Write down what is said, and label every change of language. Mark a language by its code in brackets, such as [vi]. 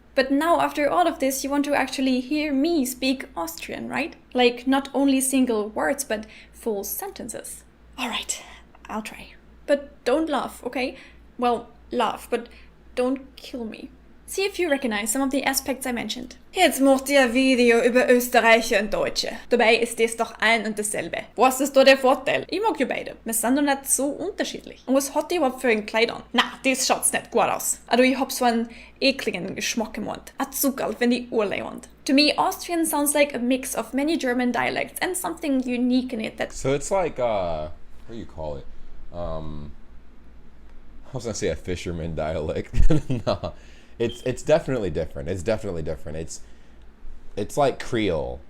[en] But now, after all of this, you want to actually hear me speak Austrian, right? Like, not only single words, but full sentences. All right. I'll try. But don't laugh, okay? Well, laugh, but don't kill me. See if you recognize some of the aspects I mentioned. [de] Jetzt macht ihr ein Video über Österreicher und Deutsche. Dabei ist das doch ein und dasselbe. Was ist da der Vorteil? Ich mag ja beide. Wir sind doch nicht so unterschiedlich. Und was hat die überhaupt für ein Kleid an? Na, das schaut's nicht gut aus. Also ich hab so einen ekligen Geschmack im Mund. A Zuckerl, wenn die Urleihwand. [en] To me, Austrian sounds like a mix of many German dialects and something unique in it that... So it's like, what do you call it? I was gonna say a fisherman dialect. No, it's definitely different. It's definitely different. It's like Creole.